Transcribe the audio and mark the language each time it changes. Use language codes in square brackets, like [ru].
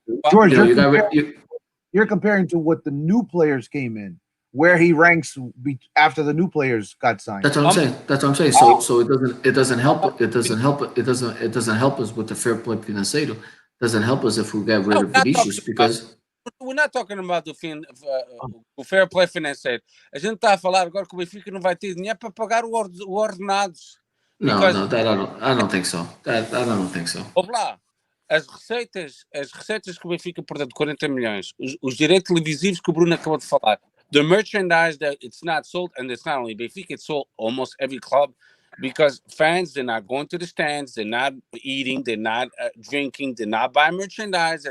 [en] George, you're comparing to what the new players came in, where he ranks after the new players got signed. That's what I'm saying. So it doesn't help. It doesn't help us with the fair play financeiro. It doesn't help us if we get rid of Vinicius because we're not talking about the fair play financeiro. [pt] A gente está a falar agora que o Benfica não vai ter dinheiro para pagar os ordenados. [en] No, I don't think so. I don't think so. [pt] Olá. As receitas que o Benfica perdeu de 40 milhões, os direitos televisivos que o Bruno acabou de falar, [en] the merchandise that it's not sold, and it's not only Benfica, it's sold almost every club, because fans, they're not going to the stands, they're not eating, they're not drinking, they're not buying merchandise.